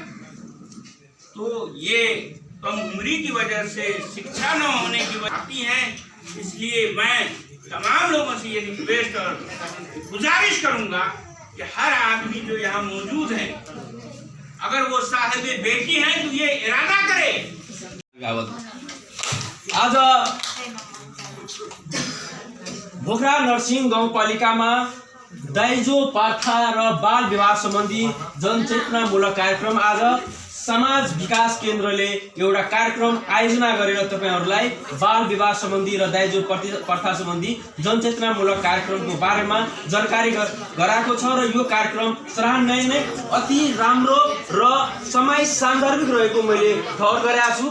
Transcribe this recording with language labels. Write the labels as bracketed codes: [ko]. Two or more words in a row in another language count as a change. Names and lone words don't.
[hi] तो ये कम उम्री की वजह से, शिक्षा न होने की वजह आती है। इसलिए मैं तमाम लोगों से ये रिक्वेस्ट और गुजारिश करूंगा कि हर आदमी जो यहाँ मौजूद है, अगर वो साहिब बेटी है तो ये इरादा करे। [ne] आज भोकरा नरसिंह गाउँपालिकामा दाइजो प्रथा र बाल विवाह सम्बन्धी जनचेतनामूलक कार्यक्रम आज समाज विकास केन्द्रले एउटा कार्यक्रम आयोजना गरेर तपाईहरुलाई बाल विवाह सम्बन्धी र दाइजो प्रथा सम्बन्धी जनचेतनामूलक कार्यक्रमको बारेमा जानकारी गराएको छ र यो कार्यक्रम सराहनीय नै अति राम्रो र समय सान्दर्भिक रहेको मैले ठहर गरेको छु।